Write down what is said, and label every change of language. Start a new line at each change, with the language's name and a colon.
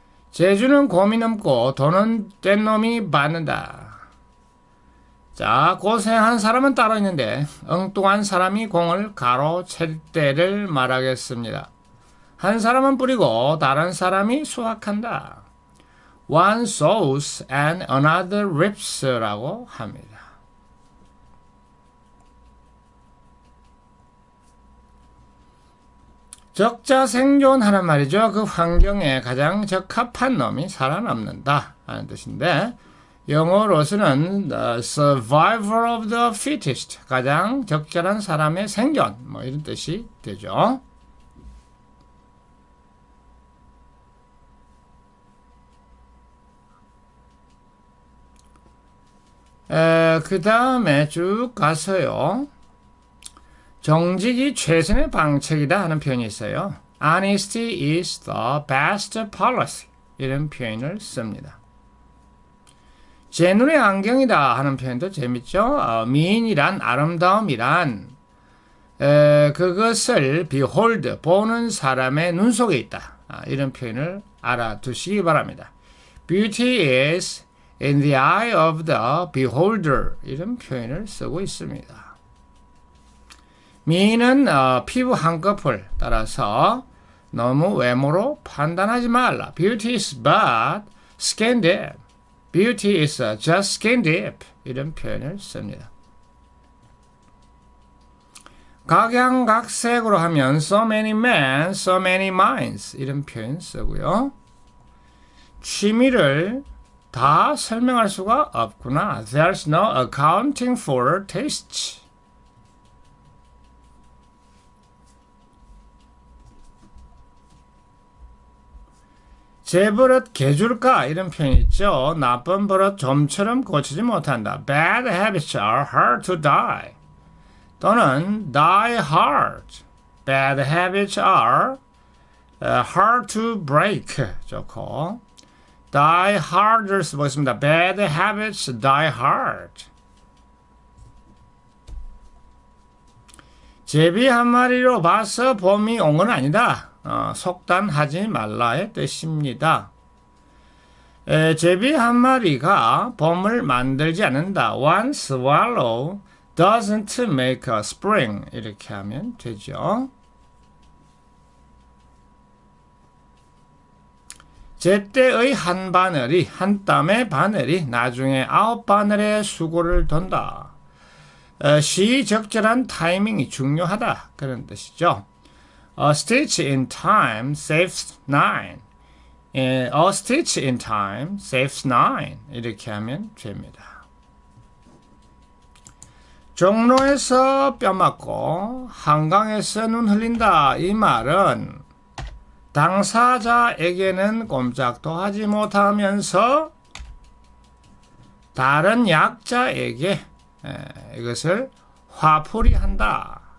Korean: 재주는 곰이 넘고 돈은 뗀 놈이 받는다. 자, 고생한 사람은 따로 있는데 엉뚱한 사람이 공을 가로챌 때를 말하겠습니다. 한 사람은 뿌리고 다른 사람이 수확한다.
English: One sows and another reaps라고 합니다.
Korean: 적자 생존하는 말이죠. 그 환경에 가장 적합한 놈이 살아남는다 하는 뜻인데 영어로서는
English: the survival of the fittest,
Korean: 가장 적절한 사람의 생존 뭐 이런 뜻이 되죠. 그 다음에 쭉 가서요. 정직이 최선의 방책이다 하는 표현이 있어요.
English: Honesty is the best policy.
Korean: 이런 표현을 씁니다. 제 눈의 안경이다 하는 표현도 재밌죠. 미인이란 아름다움이란 그것을 behold, 보는 사람의 눈 속에 있다. 이런 표현을 알아두시기 바랍니다.
English: Beauty is in the eye of the beholder.
Korean: 이런 표현을 쓰고 있습니다. 미인은 피부 한꺼풀 따라서 너무 외모로 판단하지 말라.
English: Beauty is but skin deep. Beauty is just skin deep.
Korean: 이런 표현을 씁니다. 각양각색으로 하면
English: so many men, so many minds.
Korean: 이런 표현 쓰고요. 취미를 다 설명할 수가 없구나.
English: There's no accounting for tastes.
Korean: 제 버릇 개줄까? 이런 표현이 있죠. 나쁜 버릇 좀처럼 고치지 못한다.
English: Bad habits are hard to die. 또는 die hard. Bad habits are hard to break. 좋고. die harder 쓰겠습니다. bad habits die hard.
Korean: 제비 한 마리로 봐서 봄이 온 건 아니다. 속단하지 말라의 뜻입니다. 제비 한 마리가 봄을 만들지 않는다.
English: One swallow doesn't make a spring.
Korean: 이렇게 하면 되죠. 제때의 한 바늘이, 한 땀의 바늘이 나중에 9바늘의 수고를 돈다. 시적절한 타이밍이 중요하다. 그런 뜻이죠.
English: A stitch in time saves nine. A stitch in time saves nine.
Korean: 이렇게 하면 됩니다. 종로에서 뼈 맞고 한강에서 눈 흘린다. 이 말은 당사자에게는 꼼짝도 하지 못하면서 다른 약자에게 이것을 화풀이한다.